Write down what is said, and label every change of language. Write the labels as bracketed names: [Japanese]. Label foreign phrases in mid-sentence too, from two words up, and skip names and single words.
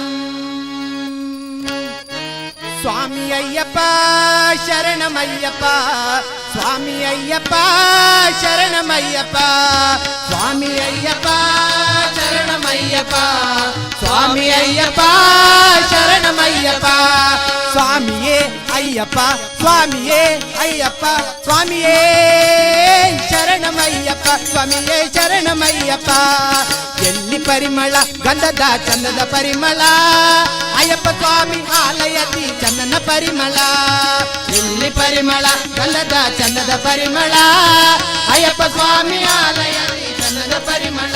[Sanskrit] स्वामी अय्यप्प शरणमय्यप्प, स्वामी अय्यप्प शरणमय्यप्प, स्वामी अय्यप्प शरणमय्यप्प, स्वामी अय्यप्प शरणमय्यप्प, स्वामिये अय्यप्प, स्वामिये अय्यप्प, स्वामिये शरणमय्यप्प, स्वामिये शरणमय्यप्प. [Kannada] ಎಲ್ಲಿ ಪರಿಮಳ ಗಂಧದ ಚಂದದ ಪರಿಮಳ, ಅಯ್ಯಪ್ಪ ಸ್ವಾಮಿ ಆಲಯದಿ ಚಂದನ ಪರಿಮಳ. ಎಲ್ಲಿ ಪರಿಮಳ ಗಂಧದ ಚಂದದ ಪರಿಮಳ, ಅಯ್ಯಪ್ಪ ಸ್ವಾಮಿ ಆಲಯದಿ ಚಂದದ ಪರಿಮಳ.